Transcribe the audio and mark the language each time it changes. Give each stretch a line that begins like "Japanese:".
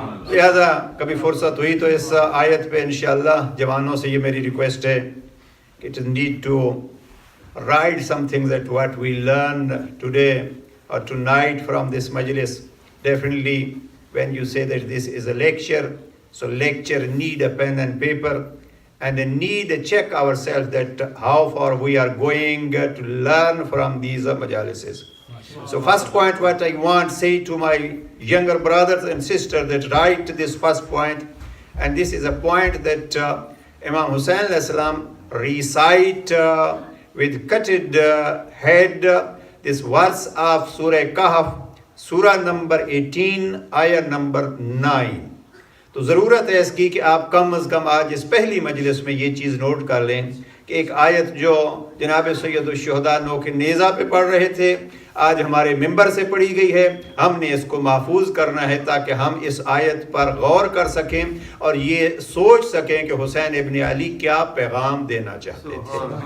Urdu: لہذا کبھی فرصت ہوئی تو اس آیت پہ انشاءاللہ جوانوں سے یہ میری ریکویسٹ ہے کہ
English: it need to write something that what we learned today or tonight from this majlis. Definitely when you say that this is a lecture, so lecture need a pen and paper, and need to check ourselves that how far we are going to learn from these majalises. So first point what I want to say to my younger brothers and sisters, that write this first point, and this is a point that Imam Hussain alayhi salam recite with cutted head this verse of Surah Kahf, Surah number 18, ayah number 9.
Urdu: تو ضرورت ہے اس کی کہ آپ کم از کم آج اس پہلی مجلس میں یہ چیز نوٹ کر لیں کہ ایک آیت جو جناب سید الشہداء نو کے نیزہ پہ پڑھ رہے تھے، آج ہمارے ممبر سے پڑھی گئی ہے، ہم نے اس کو محفوظ کرنا ہے تاکہ ہم اس آیت پر غور کر سکیں اور یہ سوچ سکیں کہ حسین ابن علی کیا پیغام دینا چاہتے تھے۔